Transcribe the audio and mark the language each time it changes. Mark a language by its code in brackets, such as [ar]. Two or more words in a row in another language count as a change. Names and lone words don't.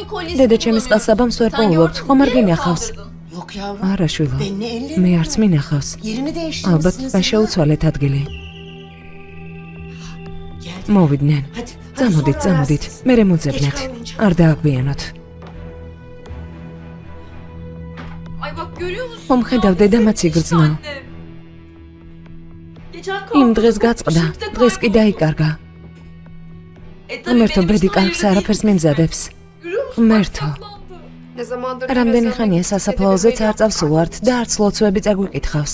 [ka] დედა ჩემის ყელსაბამს ვერ პოულობთ, ხომ არ გინახავს? არა შვილო, მე არც მინახავს. ალბათ თქვენ შეუცვალეთ ადგილი. მოვიდნენ. წამოდით, მერე მოძებნეთ. არ დააგვიანოთ. [tr] Ay bak görüyor musun? [ka] ხომ ხედავ დედამაც იგრძნო. იმ დღეს გაწყდა, დღეს კი დაიკარგა. ღმერთო ბედი კარგს არაფერს მიმზადებს. ღმერთო. რამდენი ხანია სასაფლაოზეც არ წავსულვართ და არც ლოცვები წაგვიკითხავს.